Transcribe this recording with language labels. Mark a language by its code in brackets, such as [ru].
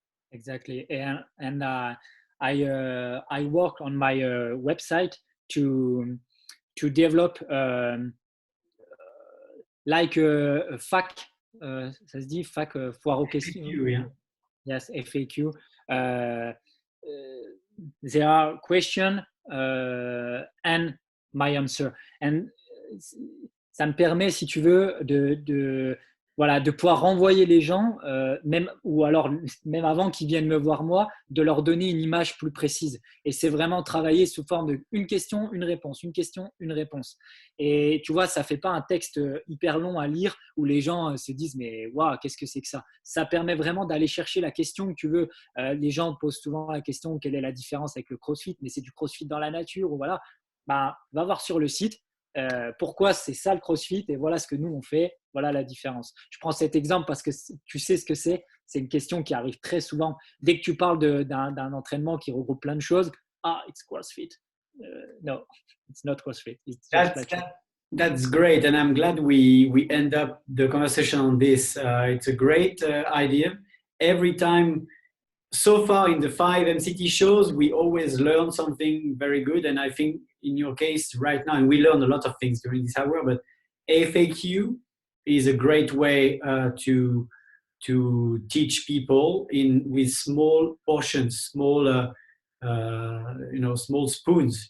[en] Exactly, and I work on my website to develop like a fac, [fr] ça se dit fac, foire aux questions. [en] FAQ, yeah. Yes, FAQ. There are question and my answer. [fr] And ça me permet, si tu veux, voilà, de pouvoir renvoyer les gens, même, ou alors même avant qu'ils viennent me voir moi, de leur donner une image plus précise. Et c'est vraiment travailler sous forme de une question, une réponse, une question, une réponse. Et tu vois, ça ne fait pas un texte hyper long à lire où les gens se disent mais waouh, qu'est-ce que c'est que ça? Ça permet vraiment d'aller chercher la question que tu veux. Les gens posent souvent la question quelle est la différence avec le CrossFit, mais c'est du CrossFit dans la nature ou voilà. Bah, va voir sur le site. Pourquoi c'est ça le CrossFit et voilà ce que nous on fait, voilà la différence. Je prends cet exemple parce que tu sais ce que c'est une question qui arrive très souvent. Dès que tu parles d'un entraînement qui regroupe plein de choses, [en] it's CrossFit. No, it's not CrossFit. It's just That's great, and I'm glad we end up the conversation on this. It's a great idea. Every time so far in the 5 MCT shows, we always learn something very good. And I think in your case right now, and we learn a lot of things during this hour, but FAQ is a great way to teach people with small portions, small small spoons.